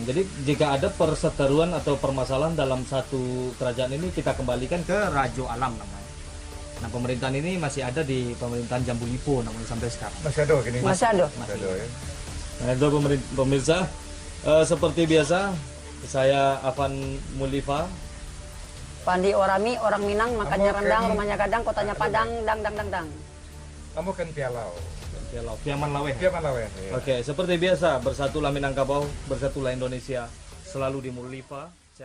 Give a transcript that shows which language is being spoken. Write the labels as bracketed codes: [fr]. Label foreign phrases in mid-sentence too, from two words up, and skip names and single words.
[id] Jadi jika ada perseteruan atau permasalahan dalam satu kerajaan ini, kita kembalikan ke Raja Alam namanya. Nah, pemerintahan ini masih ada di pemerintahan Jambu Lipo namanya sampai sekarang. Masih ada gini. Masih ada. Ya. Nah, itu pemirsa. Seperti biasa, saya Afan Mulifa. Pandi Orami, orang Minang, makannya rendang, rumahnya Gadang, kotanya Padang, dang. Kamu kan Pialau. Piaman Laweh. Piaman Laweh. Ya. Oke, seperti biasa, bersatulah Minangkabau, bersatulah Indonesia, selalu di Mulifa.